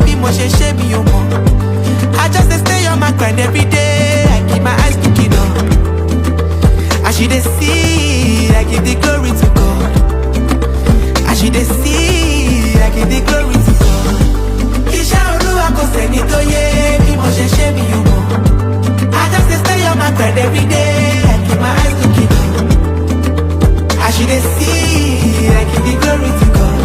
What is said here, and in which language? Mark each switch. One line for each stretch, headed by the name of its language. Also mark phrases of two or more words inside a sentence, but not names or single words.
Yoruba: mo ṣe ṣe mi o mo.
Nigerian Pidgin: I just dey stay on my grind every day. I keep my eyes looking up. As you dey see, I give the glory to God. As you dey see, I give the glory to God.
Yoruba: Iṣẹ́ Olúwa kò sẹ́ni tó yé bí mo ṣe ṣe mi o mo.
Nigerian Pidgin: I just dey stay on my grind every day. I keep my eyes looking up. As you dey see, I give the glory to God.